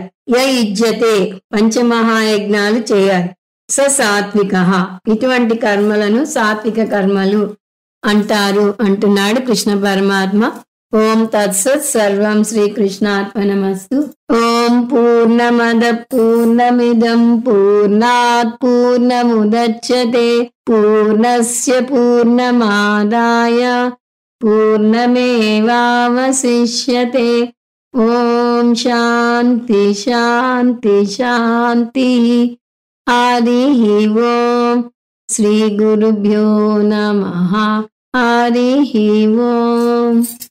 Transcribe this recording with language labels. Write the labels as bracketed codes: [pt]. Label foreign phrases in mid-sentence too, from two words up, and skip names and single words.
[te] యుజ్యతే పంచమహాయజ్ఞాలు చేయాలి. సాత్విక ఇటువంటి కర్మలను సాత్విక కర్మలు అంటారు అంటున్నాడు కృష్ణ పరమాత్మ. [sa] ఓం తత్సత్. సర్వం శ్రీకృష్ణార్పణమస్తు. ఓం పూర్ణ పూర్ణమద పూర్ణమిదం పూర్ణాత్ పూర్ణముదచ్యతే పూర్ణస్య పూర్ణమాదాయ పూర్ణమేవావశిష్యతే. ఓం శాంతి శాంతి శాంతి. హరి ఓం. శ్రీ గురుభ్యో నమః. హరి ఓం.